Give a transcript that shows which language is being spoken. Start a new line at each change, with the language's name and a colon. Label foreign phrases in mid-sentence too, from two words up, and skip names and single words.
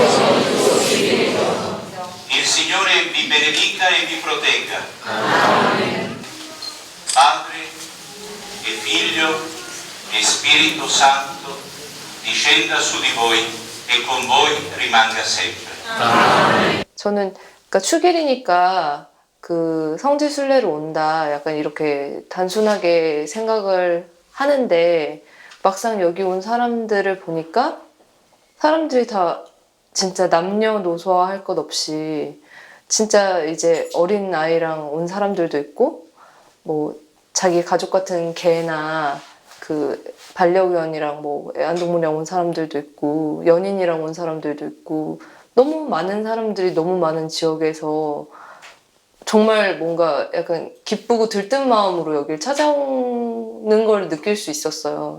Italian: Il Signore vi benedica e vi protegga. Padre e Figlio e Spirito Santo discenda su di voi e con voi rimanga sempre.
Korean: 저는 그러니까 축일이니까 그 성지 순례로 온다 약간 이렇게 단순하게 생각을 하는데 막상 여기 온 사람들을 보니까 사람들이 다 진짜 남녀노소화 할 것 없이 진짜 이제 어린 아이랑 온 사람들도 있고 뭐 자기 가족 같은 개나 그 반려견이랑 뭐 애완동물이랑 온 사람들도 있고 연인이랑 온 사람들도 있고 너무 많은 사람들이 너무 많은 지역에서 정말 뭔가 약간 기쁘고 들뜬 마음으로 여길 찾아오는 걸 느낄 수 있었어요.